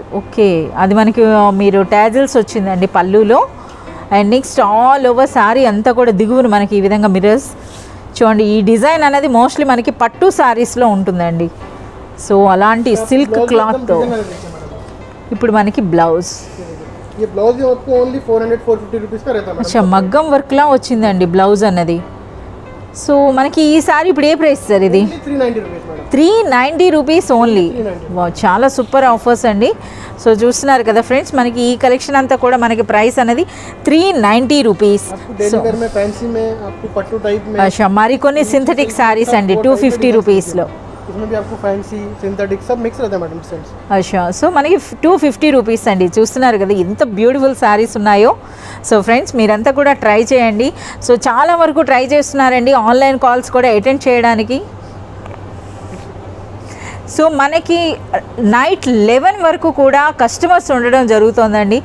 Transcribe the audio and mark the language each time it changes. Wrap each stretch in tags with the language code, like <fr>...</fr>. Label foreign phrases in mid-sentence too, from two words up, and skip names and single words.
<te>ఓకే, అది మనకి మీరు ట్యాజిల్స్ వచ్చిందండి పళ్ళులో.</te> <en>and next all over</en> <te>శారీ అంతా కూడా దిగువన మనకి ఈ విధంగా మిర్రర్స్. చూడండి, ఈ డిజైన్ అనేది మోస్ట్లీ మనకి పట్టు శారీస్లో ఉంటుందండి. సో అలాంటి</te> <en>silk clothతో</en> <te>ఇప్పుడు మనకి బ్లౌజ్.</te> <hi>ये ब्लाउज भी आपको ओनली 400-450 रुपीस का रहता है</hi> <te>అచ్చా, మగ్గం వర్క్లా వచ్చిందండి బ్లౌజ్ అన్నది. సో మనకి ఈ సారీ ఇప్పుడు ఏ</te> <en>price sir</en> <te>ఇది?</te> <hi>390</hi> <en>rupees madam.</en> <te>390</te> <en>rupees only.</en> <te>చాలా</te> <en>super offers</en> <te>అండి. సో చూస్తున్నారు కదా ఫ్రెండ్స్, మనకి ఈ కలెక్షన్ అంతా కూడా మనకి ప్రైస్ అనేది 390 రూపీస్.</te> <hi>आपको</hi> <en>daily wear</en> <hi>में फैंसी में आपको पट्टू टाइप में.</hi> <te>అచ్చా, మరికొన్ని సింథటిక్ శారీస్ అండి 250 రూపీస్లో.</te> <hi>इसमें भी आपको</hi> <en>fancy synthetic</en> <hi>सब मिक्स रहता है</hi> <en>madam sets.</en> <te>అచ్చా, సో మనకి 250 రూపీస్ అండి. చూస్తున్నారు కదా ఎంత బ్యూటిఫుల్ శారీస్ ఉన్నాయో. సో ఫ్రెండ్స్, మీరంతా కూడా ట్రై చేయండి. సో చాలా వరకు ట్రై చేస్తున్నారండి</te> <en>online calls</en> <te>కూడా అటెండ్ చేయడానికి. సో మనకి నైట్ 11 వరకు కూడా కస్టమర్స్ ఉండడం జరుగుతుందండి.</te>